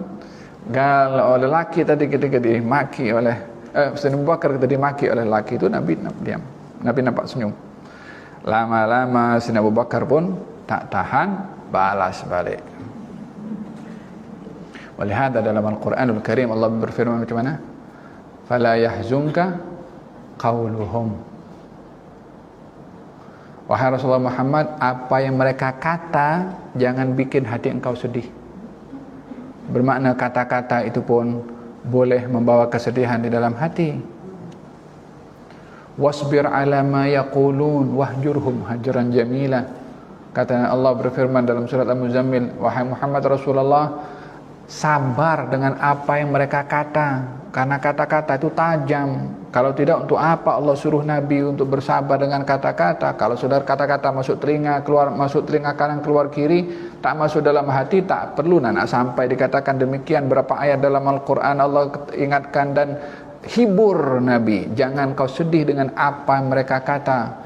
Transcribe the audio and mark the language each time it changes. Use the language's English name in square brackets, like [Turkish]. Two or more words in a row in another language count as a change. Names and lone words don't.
[Malay] Kalau lelaki tadi ketika dimaki oleh Sayyidina Abu Bakar ketika dimaki oleh lelaki itu, Nabi diam. Nabi nampak senyum. Lama-lama Sayyidina Abu Bakar pun tak tahan, balas balik. Walihada dalam Al-Quranul Karim Allah berfirman macam mana? [Arabic] فلا يحزنك قولهم. [Malay] Wahai Rasulullah Muhammad, apa yang mereka kata jangan bikin hati engkau sedih. Bermakna kata-kata itu pun boleh membawa kesedihan di dalam hati. [Arabic] واصبر على ما يقولون واهجرهم هجرا جميلا. [Malay] Kata Allah berfirman dalam surat Al-Muzammil, wahai Muhammad Rasulullah, sabar dengan apa yang mereka kata, karena kata-kata itu tajam. Kalau tidak, untuk apa Allah suruh Nabi untuk bersabar dengan kata-kata? Kalau sudah kata-kata masuk telinga, keluar, masuk telinga kanan, keluar kiri, tak masuk dalam hati, tak perlu nak sampai dikatakan demikian. Berapa ayat dalam Al-Quran Allah ingatkan dan hibur Nabi, jangan kau sedih dengan apa yang mereka kata.